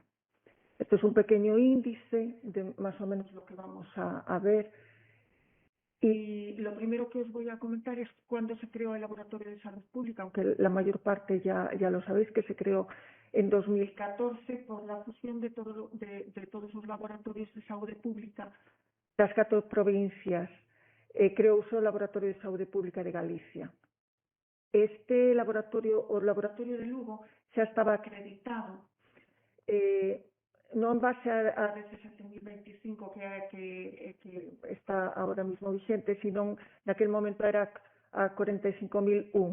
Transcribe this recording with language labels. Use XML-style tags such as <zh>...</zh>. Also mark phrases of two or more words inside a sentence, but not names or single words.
<es>Esto es un pequeño índice de más o menos lo que vamos a ver. Y lo primero que os voy a comentar es cuándo se creó el Laboratorio de Salud Pública, aunque la mayor parte ya lo sabéis, que se creó en 2014 por la fusión de todos los laboratorios de salud pública das 14 provincias.</es> <gl>Creouse o Laboratorio de Saúde Pública de Galicia. Este laboratorio, o laboratorio de Lugo, xa estaba acreditado non en base a DSS 2025 que está</gl> <es>ahora mismo</es> <gl>vigente, sino naquel momento era a 45.001.</gl>